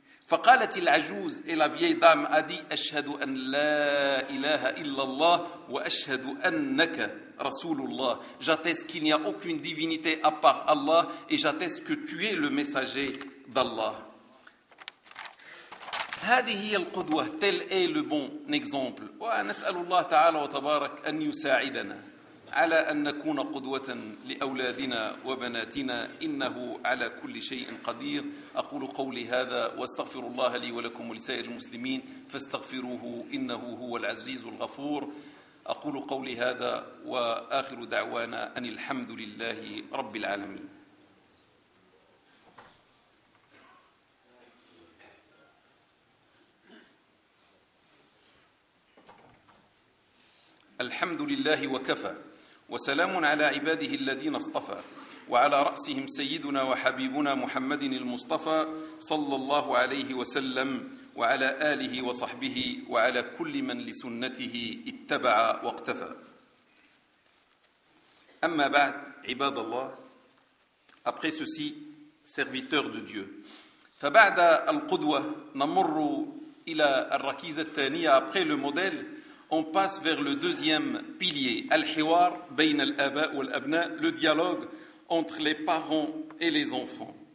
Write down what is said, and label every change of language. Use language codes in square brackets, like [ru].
[ar] فقالت العجوز, [fr] et la vieille dame a dit, [ar] أشهد أن لا إله إلا الله وأشهد أنك رسول الله, [fr] j'atteste qu'il n'y a aucune divinité à part Allah et j'atteste que tu es le messager d'Allah. [ar] هذه هي القدوة, [fr] tel est le bon exemple. [ar] ونسأل الله تعالى وتبارك أن يساعدنا على أن نكون قدوة لأولادنا وبناتنا, إنه على كل شيء قدير. أقول قولي هذا واستغفر الله لي ولكم ولسائر المسلمين فاستغفروه إنه هو العزيز الغفور. أقول قولي هذا وآخر دعوانا أن الحمد لله رب العالمين. الحمد لله وكفى وسلام على عباده الذين اصطفى, وعلى رأسهم سيدنا وحبيبنا محمد المصطفى صلى الله عليه وسلم, وعلى آله وصحبه, وعلى كل من لسنته اتبع واقتفى. أما بعد, عباد الله, [fr] après ceci, serviteur de Dieu, [ar] فبعد القدوة نمر إلى الركيزة الثانية, [fr] après le modèle, on passe vers le deuxième pilier, [ar] al-hiwar bayn al-aba wa al-abna, [fr] le dialogue entre les parents et les enfants.